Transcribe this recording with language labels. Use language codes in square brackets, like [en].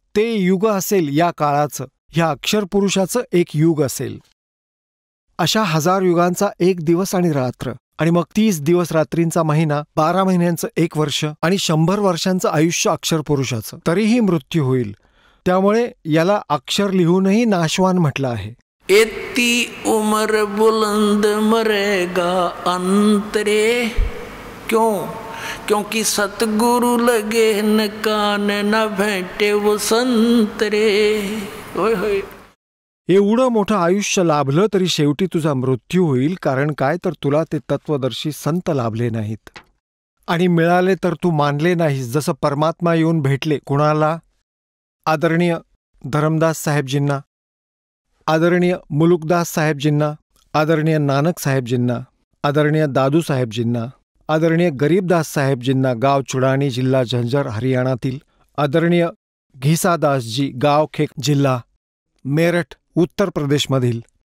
[mr] ते युग असेल या काळाचं. ह्या अक्षरपुरुषाचं एक युग असेल. अशा 1000 युगांचा 1 दिवस आणि रात्र आणि मग 30 दिवस रात्रींचा महिना, 12 महिन्यांचं 1 वर्ष आणि 100 वर्षांचं आयुष्य अक्षरपुरुषाचं. तरीही मृत्यू होईल. त्यामुळे याला अक्षर लिहूनही नाशवान म्हटलं आहे. [hi] एती उमर बुलंद मरेगा अंतरे क्यों, क्योंकि सतगुरु लगे न कान न भेटे वो संतरे. [mr] होय होय. एवढं मोठं आयुष्य लाभलं तरी शेवटी तुझा मृत्यू होईल. कारण काय तर तुला ते तत्वदर्शी संत लाभले नाहीत. आणि मिळाले तर तू मानले नाहीस. जसं परमात्मा येऊन भेटले कुणाला? आदरणीय धरमदास साहेबजींना, आदरणीय मुलुकदास साहेबजींना, आदरणीय नानक साहेबजींना, आदरणीय दादू साहेबजींना, आदरणीय गरीबदास साहेबजींना, गाव चुडाणी, जिल्हा झंझर, हरियाणातील, आदरणीय घिसादासजी, गाव खेक, जिल्हा मेरठ, उत्तर प्रदेशमधील.